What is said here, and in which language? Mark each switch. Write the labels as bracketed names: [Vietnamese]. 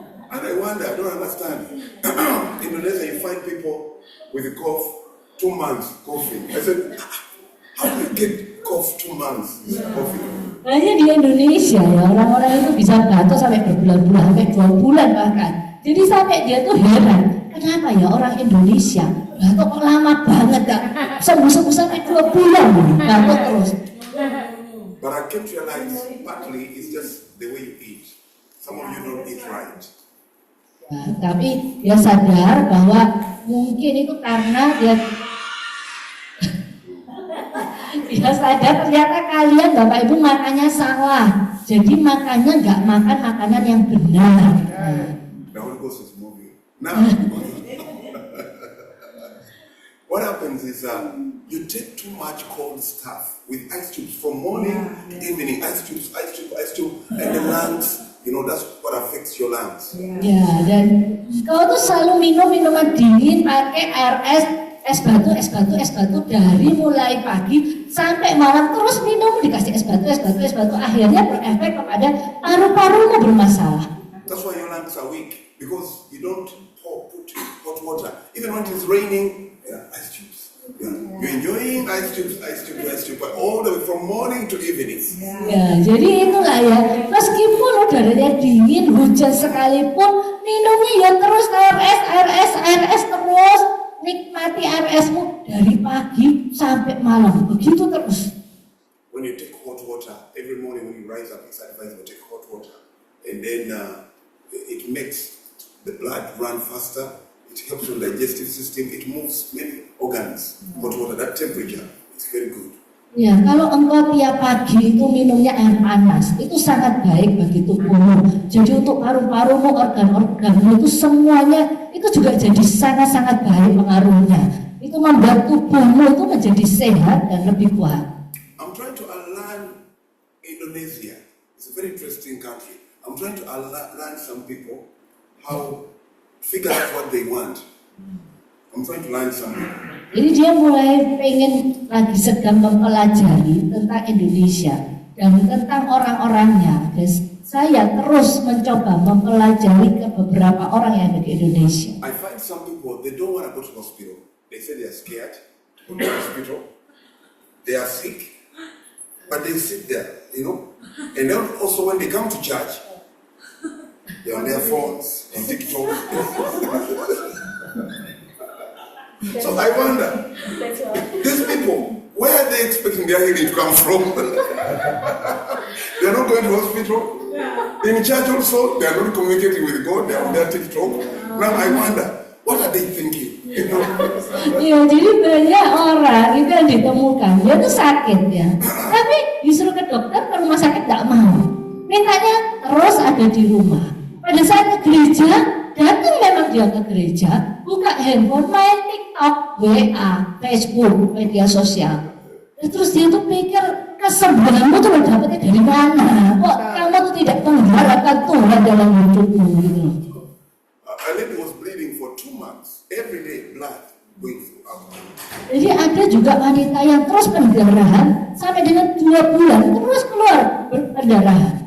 [English] and I wonder, I don't understand. Indonesia, you find people with a cough, 2 months coughing. I said, how do you get cough 2 months coughing? [Indonesian] Hanya di Indonesia ya orang-orang itu bisa batuk sampai berbulan-bulan, sampai 2 bulan bahkan. Jadi sampai dia tuh heran, kenapa ya orang Indonesia batuk kok lama banget gak sembuh-sembuh sampai 2 bulan batuk terus. [English] But I came to realize partly it's just the way you eat. Some of you don't eat right. [Indonesian] Nah, tapi dia sadar bahwa mungkin itu karena dia sadar ternyata kalian Bapak Ibu makannya salah. Jadi makannya nggak makan makanan yang benar. [English] The Holy Ghost is moving. Now, what happens is you take too much cold stuff with ice cubes from morning to evening. Ice cube, and the lungs. You know, that's what affects your lungs. [Indonesian] Ya, dan kau tuh selalu minum minuman dingin pakai air es batu dari mulai pagi sampai malam terus minum dikasih es batu akhirnya berefek kepada paru-parumu bermasalah. [English] That's why your lungs are weak because you don't put hot water. Even when it's raining, ice cubes. Yeah. You're enjoying ice cubes, but all the way from morning to evening. [Indonesian] Ya, jadi itulah ya. Meskipun udaranya dingin, hujan sekalipun, minumnya ya terus air es terus. Nikmati air esmu dari pagi sampai malam, begitu terus. [English] When you take hot water, every morning when you rise up, it's advised to take hot water. And then it makes the blood run faster. It helps your digestive system. It moves many organs. Hot water, that temperature, it's very good. [Indonesian] Ya, kalau engkau tiap pagi itu minumnya air panas, itu sangat baik bagi tubuhmu. Jadi untuk paru-parumu, organ-organmu itu semuanya itu juga jadi sangat-sangat baik pengaruhnya. Itu membuat tubuhmu itu menjadi sehat dan lebih kuat. [English] I'm trying to learn Indonesia. It's a very interesting country. I'm trying to learn some people how figure out what they want. I'm trying to learn some people. [Indonesian] Jadi dia mulai pengen lagi sedang mempelajari tentang Indonesia dan tentang orang-orangnya. Dan saya terus mencoba mempelajari ke beberapa orang yang ada di Indonesia. [English] I find some people, they don't want to go to hospital. They say they are scared to go to hospital. They are sick, but they sit there. And then also when they come to church, they're on their phones, on TikTok. So I wonder, these people, where are they expecting their healing to come from? They're not going to hospital. In church also, they're not communicating with God, they're on their TikTok. Now I wonder, what are they thinking? [Indonesian] Iya, jadi banyak orang itu yang ditemukan dia tuh sakit ya, tapi disuruh ke dokter ke rumah sakit nggak mau, mintanya terus ada di rumah. Pada saat ke gereja, datang memang dia ke gereja, buka handphone, main TikTok, WA, Facebook, media sosial. Terus dia tuh pikir kesembuhanmu tuh dapetnya dari mana? Kok kamu tuh tidak mengharapkan Tuhan dalam hidupmu gitu. [English] A lady was bleeding for 2 months. Every day blood going through. [Indonesian] Jadi ada juga wanita yang terus pendarahan sampai dengan 2 bulan terus keluar pendarahan.